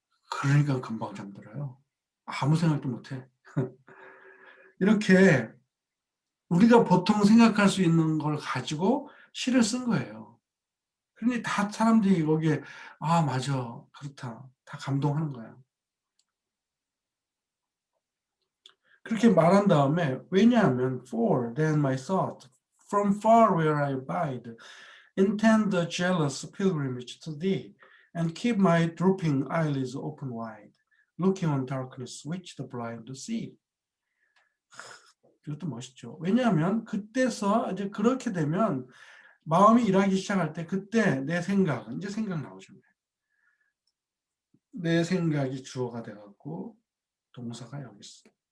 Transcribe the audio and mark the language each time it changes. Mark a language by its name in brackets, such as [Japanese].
[Korean] 그러니까 금방 잠들어요. 아무 생각도 못 해. 이렇게 우리가 보통 생각할 수 있는 걸 가지고 시를 쓴 거예요. 그러니 다 사람들이 거기에 '아 맞아. 그렇다.' 다 감동하는 거야. 그렇게 말한 다음에 왜냐하면 [English] "For then my thought from far where I abide intend the jealous pilgrimage to thee and keep my drooping eyelids open wide, looking on darkness which the blind see." [Korean] 이것도 멋있죠. 왜냐하면 그때서 이제 그렇게 되면 마음이 일하기 시작할 때 그때 내 생각은 이제 생각 나오잖아요. 내 생각이 주어가 돼 갖고 동사가 여기 있어.